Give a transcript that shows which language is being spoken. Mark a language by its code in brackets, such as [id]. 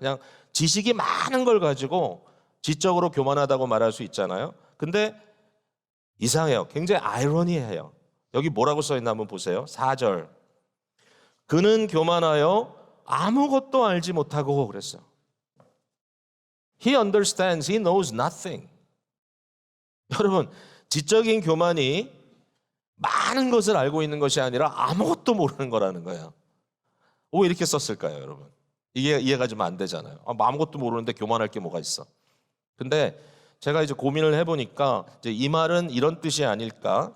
[ko] 그냥 지식이 많은 걸 가지고 지적으로 교만하다고 말할 수 있잖아요. 근데 이상해요. 굉장히 아이러니해요. 여기 뭐라고 써있나 한번 보세요. 4절. 그는 교만하여 아무것도 알지 못하고 그랬어요. [en] He understands, he knows nothing. [ko] 여러분, 지적인 교만이 많은 것을 알고 있는 것이 아니라 아무것도 모르는 거라는 거예요. 왜 이렇게 썼을까요, 여러분? 이게 이해가 좀 안 되잖아요. 아무것도 모르는데 교만할 게 뭐가 있어? 근데 제가 이제 고민을 해보니까 이제 이 말은 이런 뜻이 아닐까?